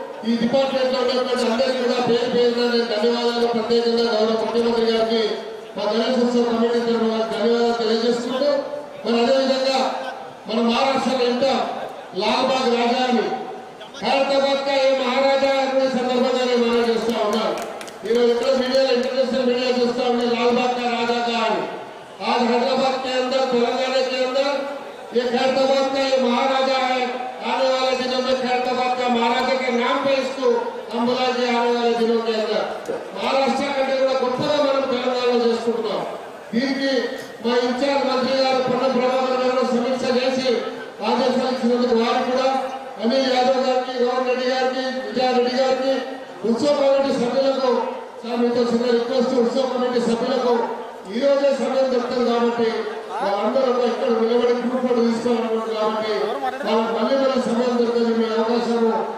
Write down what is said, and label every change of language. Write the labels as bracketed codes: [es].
[te] ఈ డిపార్ట్మెంట్ లో ఉన్నటువంటి అందరికీ కూడా పేరు పేరున నేను ధన్యవాదాలు ప్రత్యేకంగా గౌరవ ముఖ్యమంత్రి గారికి మా గణేశోత్సవ కమిటీ తరఫున ధన్యవాదాలు తెలియజేసుకుంటూ, మరి అదేవిధంగా మన మహారాష్ట్రలో ఇంకా లాల్బాగ్ రాజా అని [hi] హైదరాబాద్ కా ఏ మహారాజా [te] అనే సందర్భంగా నేను మనం చేస్తా ఉన్నాను. ఈరోజు ఎక్కడ మీడియాలో ఇంటర్నేషనల్ మీడియా చూస్తా ఉండే [hi] लालबाग का राजा का आज हैदराबाद के अंदर तेलंगाना के अंदर ये खैरताबाद का ये महाराजा है। आने वाले दिनों में खैरताबाद का महाराजा के नाम पे इसको हम बुलाएंगे आने वाले दिनों के अंदर। [te] మహారాష్ట్ర కంటే కూడా గొప్పగా మనం తెలంగాణలో చేసుకుంటున్నాం. దీనికి మా ఇన్ఛార్జ్ మంత్రి గారు పొన్నం ప్రభాకర్ గారు సమీక్ష చేసి ఆదేశాలు ఇచ్చినందుకు వారు కూడా అనిల్ యాదవ్ గారికి, గౌరవ్ రెడ్డి గారికి, విజయారెడ్డి గారికి, ఉత్సవ కమిటీ సభ్యులకు మీతో చిన్న రిక్వెస్ట్, ఉత్సవ కమిటీ సభ్యులకు ఈ రోజే సమయం దొరుకుతుంది కాబట్టి వాళ్ళందరూ ఇక్కడ నిలబడి గ్రూప్ ఫోటో తీసుకోవాలనుకుంటారు కాబట్టి వాళ్ళకి మళ్ళీ సమయం దొరుకుతుంది మీ అవకాశము.